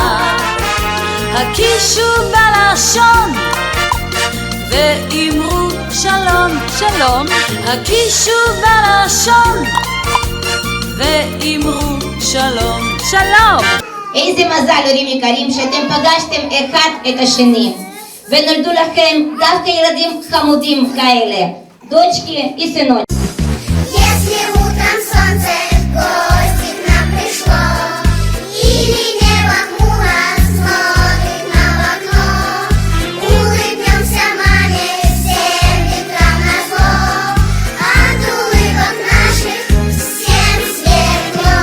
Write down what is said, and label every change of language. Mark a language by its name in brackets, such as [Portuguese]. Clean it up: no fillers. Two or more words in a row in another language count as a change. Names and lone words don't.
[Hebrew] הקישו בלשון ואמרו שלום, שלום. הקישו בלשון ואמרו שלום, שלום. איזה מזל הורים יקרים שאתם פגשתם אחד את השני ונולדו לכם דווקא ילדים חמודים כאלה, [Russian] дочки и сыночки. Если утром солнце в гости к нам пришло, или небо хмуро смотрит нам в окно, улыбнемся маме всем ветрам назло, от улыбок наших всем светло.